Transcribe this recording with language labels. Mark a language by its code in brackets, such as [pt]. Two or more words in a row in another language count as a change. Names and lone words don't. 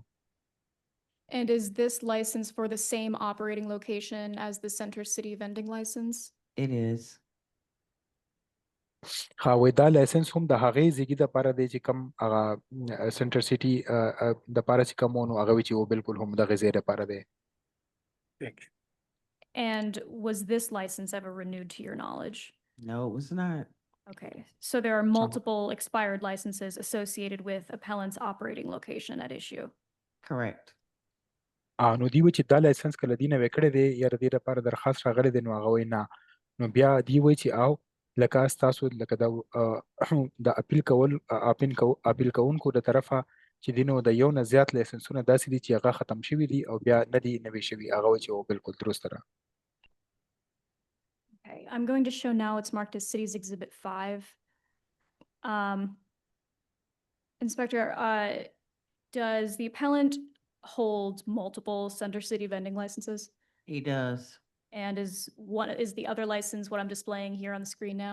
[en] And is this license for the same operating location as the Center City vending license? It is. [ps] ها وایي دا لایسنس هم د هغې زیږي دپاره دی چې کوم هغه سنټر سیټي دپاره چې کوم و نو هغه وایي چې و بالکل هم دغې ځای دپاره دی. [en] And was this license ever renewed to your knowledge? No, it was not. Okay, so there are multiple expired licenses associated with appellant's operating location at issue. Correct. [ps] نو دی وایي چې دا لایسنس کله دی نوی کړی دی یا د دې دپاره درخواست راغلی دی نو هغه وایي نه نو بیا دی وایي چې او لکه ستاسو لکه د اپیل کوونکو د طرفه چې دی نو د یو نه زیات لایسنسونه داسې دي چې هغه ختم شوي دي او بیا نه دي نوي شوي هغه وایي چې بالکل درسته ده. [en] Okay, I'm going to show now it's marked as Cities Exhibit 5. Inspector, does the appellant hold multiple Center City vending licenses? He does. And is the other license what I'm displaying here on the screen now?